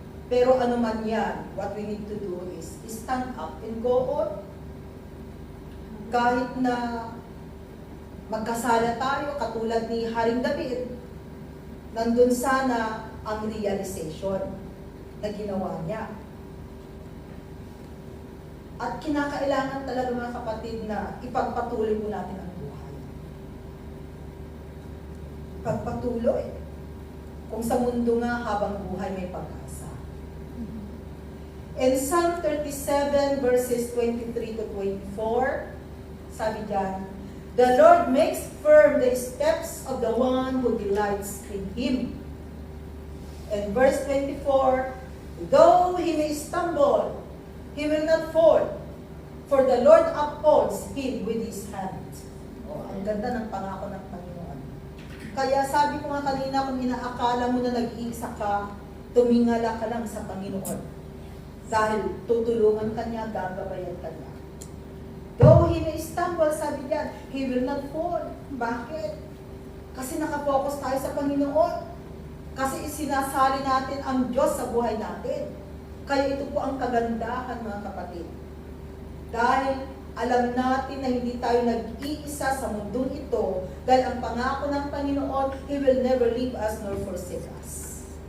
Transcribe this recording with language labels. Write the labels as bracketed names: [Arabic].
[Filipino] Pero ano man yan, [English] what we need to do is stand up and go on. [Filipino] Kahit na magkasala tayo, katulad ni Haring David, nandun sana ang realization na ginawa niya. At kinakailangan talaga mga kapatid na ipagpatuloy po natin ang buhay. Ipagpatuloy. Kung sa mundo nga habang buhay may pag-asa. [English] In Psalm 37 verses 23 to 24, [Filipino] sabi diyan, [English] the Lord makes firm the steps of the one who delights in Him. And verse 24, though he may stumble, he will not fall, for the Lord upholds him with His hand. [Filipino] Oh, ang ganda ng pangako ng Panginoon. Kaya sabi ko nga kanina, kung inaakala mo na nag-iisa ka, tumingala ka lang sa Panginoon. Dahil tutulungan ka niya, gagabayan ka niya. [English] Though he may stumble, [Filipino] sabi niya, [English] he will not fall. [Filipino] Bakit? Kasi nakafocus tayo sa Panginoon. Kasi isinasali natin ang Diyos sa buhay natin. Kaya ito po ang kagandahan, mga kapatid. Dahil alam natin na hindi tayo nag-iisa sa mundong ito, dahil ang pangako ng Panginoon, [English] He will never leave us nor forsake us.